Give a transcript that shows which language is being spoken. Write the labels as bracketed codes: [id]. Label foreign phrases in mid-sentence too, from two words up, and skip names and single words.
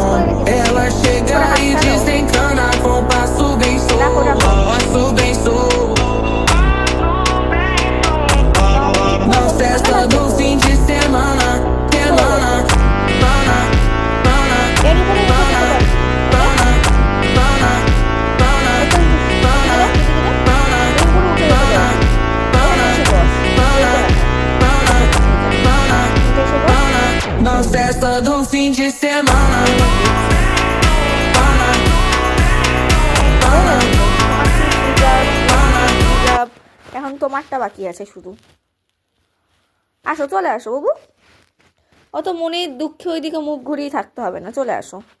[pt] Ela chega e desencana com passo bem solto. Passo bem solto. Na festa do fim de semana, semana, pana, pana, pana, pana, pana, pana, pana, na festa do fim de semana. [bn] এখন তোমারটা বাকি আছে শুধু। আসো, চলে আসো বাবু, অত মনে দুঃখে ওইদিকে মুখ ঘুরিয়ে থাকতে হবে না, চলে আসো।